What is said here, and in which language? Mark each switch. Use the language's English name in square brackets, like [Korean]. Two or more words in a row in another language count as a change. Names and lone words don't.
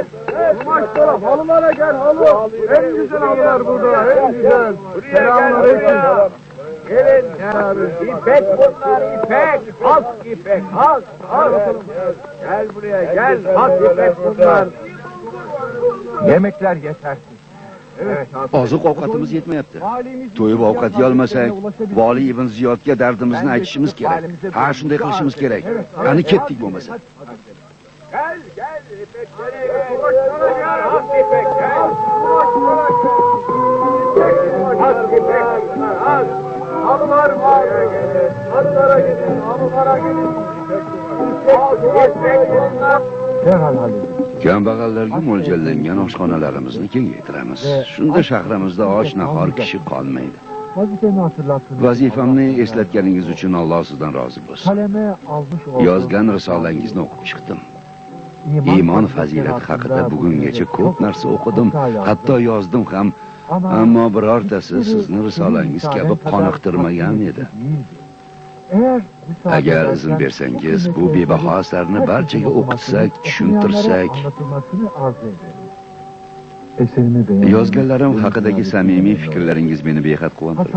[Turkish] Kumaşlara, halılara gel halı. En güzel halılar burada, en güzel. Selamünaleyküm. Gelin. İpek bunlar, ipek. Has ipek, has. Gel buraya, gel. Has ipek bunlar. Yemekler yetersiz. Evet. [Uzbek] Oziq ovqatimiz yetmayapti. To'yib ovqat yolmasak, Vali ibn Ziyodga dardimizni aytishimiz kerak. Ha, shunday qilishimiz kerak. Qani ketdik bo'lmasa. [Turkish] Gel, ipekleri gel. Kumaşlara gel, has ipek, gel. Kumaşlara gel. Has ipek bunlar, has. Halılar var. Halılara gidin, halılara gidin. Has ipek bunlar. Derhal halledin. [Uzbek] Kambag'allarga mo'ljallangan oshxonalarimizni kengaytiramiz. Shunda shahrimizda och nahor kishi qolmaydi. [Turkish] Vazifemi hatırlattınız. [Uzbek] Vazifamni eslatganingiz uchun Alloh sizdan rozi bo'lsin. [Turkish] Kaleme almış olduğum [Uzbek] Yozgan risolangizni o'qib chiqdim. Iymon fazilati haqida bugungacha ko'p narsa o'qidim, hatto yozdim ham, ammo birortasi sizni risolangiz kabi qoniqtirmagan edi. Agar izn bersangiz, bu bebaho asarni barchaga o'qitsak, tushuntirsak, yozganlarim haqidagi samimiy fikrlaringiz meni behad quvontirdi.